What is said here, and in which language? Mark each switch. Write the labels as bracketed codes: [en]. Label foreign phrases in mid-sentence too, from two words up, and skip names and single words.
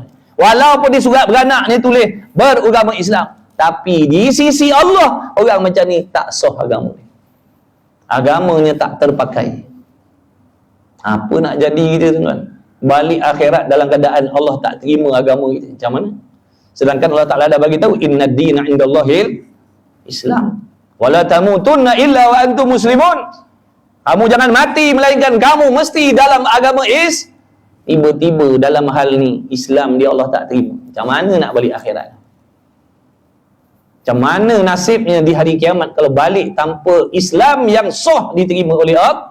[ms] Walaupun di surat beranak dia tulis beragama Islam. Tapi di sisi Allah, orang macam ni tak sah agama dia. Agamanya tak terpakai. Apa nak jadi kita tuan-tuan? Balik akhirat dalam keadaan Allah tak terima agama kita. Macam mana? Sedangkan Allah Ta'ala dah bagi tahu [ar] إن الدين عند الله الإسلام. ولا تموتن إلا وأنتم مسلمون. [ms] Kamu jangan mati melainkan kamu mesti dalam agama tiba-tiba dalam hal ni Islam dia Allah tak terima. Macam mana nak balik akhirat? Macam mana nasibnya di hari kiamat kalau balik tanpa Islam yang sah diterima oleh Allah?